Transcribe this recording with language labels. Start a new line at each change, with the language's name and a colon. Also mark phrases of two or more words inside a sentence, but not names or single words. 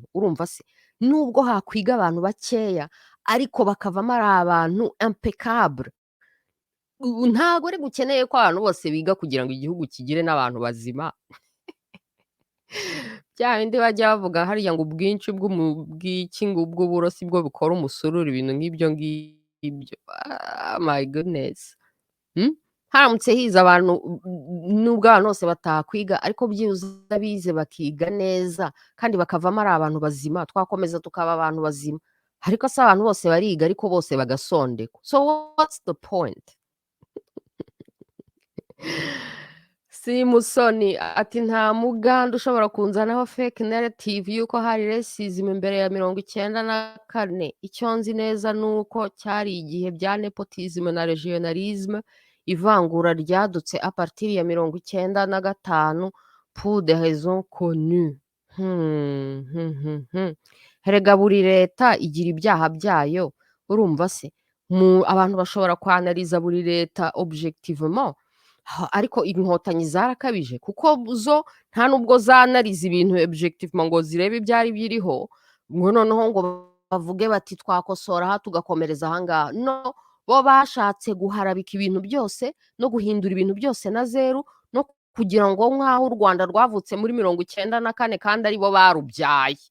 Kinyarwanda: Urumva se, nubwo hakwiga abantu bakeya ariko bakavamo ari abantu impeccable. Ntago ari gukeneye ko abantu bose biga kugira ngo igihugu kigire n'abantu bazima. Bya bindi bajya bavuga hariya ngo ubwinshi bw'uburosi bwo bukora umusururu, ibintu nk'ibyo ngibyo.
English: My goodness.
Kinyarwanda: Haramutse hiza abantu, nubwo abantu bose batakwiga ariko byibuze bize bakiga neza kandi bakavamo ari abantu bazima, twakomeza tukaba abantu bazima. Ariko se abantu bose bariga ariko bose bagasondekwa.
English: So what's the point?
Kinyarwanda: Musoni ati nta muganda ushobora kunzanaho
English: fake narrative
Kinyarwanda: yuko hari racism imbere ya 1994. Icyo nzi neza nuko cyari igihe bya nepotism na regionalism, ivangura ryadutse
French: a partir
Kinyarwanda: ya 1995
French: pour des raisons connues.
Kinyarwanda: Herega buri leta igira ibyaha byayo. Urumva se, abantu bashobora kwanaliza buri leta objectivement. ariko inkotanyi zarakabije kuko zo nta nubwo zanarize ibintu objectivement ngo zirebe ibyari biriho, ngo noneho ngo bavuge bati twakosora aha tugakomereza aha ngaha, no, bo bashatse guharabika ibintu byose no guhindura ibintu byose na zeru no kugira ngo nk'aho u Rwanda rwavutse muri 94 kandi ari bo barubyaye.